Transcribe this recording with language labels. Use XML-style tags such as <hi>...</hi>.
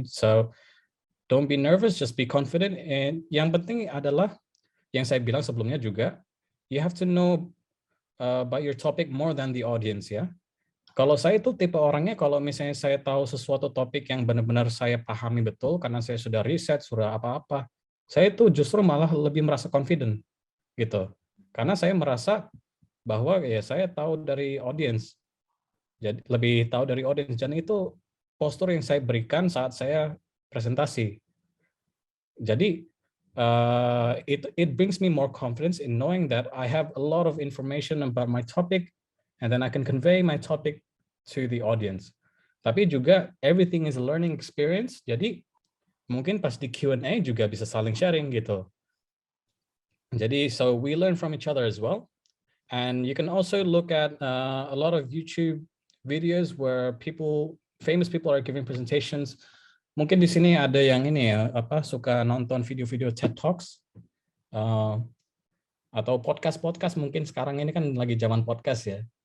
<en>So don't be nervous, just be confident. And</en> <id>yang penting adalah yang saya bilang sebelumnya juga,</id> <en>you have to know about your topic more than the audience ya.</en> <id>Kalau saya itu tipe orangnya kalau misalnya saya tahu sesuatu topik yang benar-benar saya pahami betul karena saya sudah riset, sudah apa-apa, saya itu justru malah lebih merasa confident gitu. Karena saya merasa bahwa ya saya tahu dari audience, jadi lebih tahu dari audience, dan itu postur yang saya berikan saat saya presentasi.</id> <en>Jadi it brings me more confidence in knowing that I have a lot of information about my topic, and then I can convey my topic to the audience.</en> <id>Tapi juga</id> <en>everything is a learning experience.</en> <id>Jadi mungkin pas di Q&A juga bisa saling sharing gitu.</id> <en>Jadi so we learn from each other as well. And you can also look at a lot of YouTube videos where famous people are giving presentations.</en> <id>Mungkin di sini ada yang ini ya, suka nonton video-video TED Talks atau podcast mungkin sekarang ini kan lagi zaman podcast ya.</id>